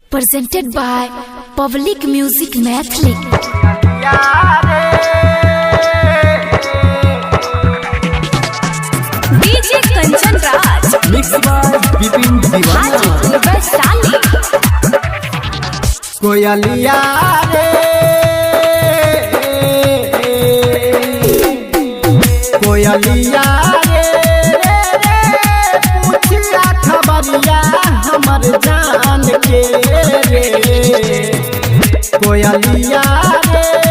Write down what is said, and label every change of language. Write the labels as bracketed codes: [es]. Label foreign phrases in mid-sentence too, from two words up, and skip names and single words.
[en] presented by Public Music Mathli. DJ Kanchan Raj, mixed by Bipin Diwana. Hajipur Vaishali. [mai] कोयलिया रे कोयलिया रे पूछिया खबरिया हमर जान के रे कोयलिया रे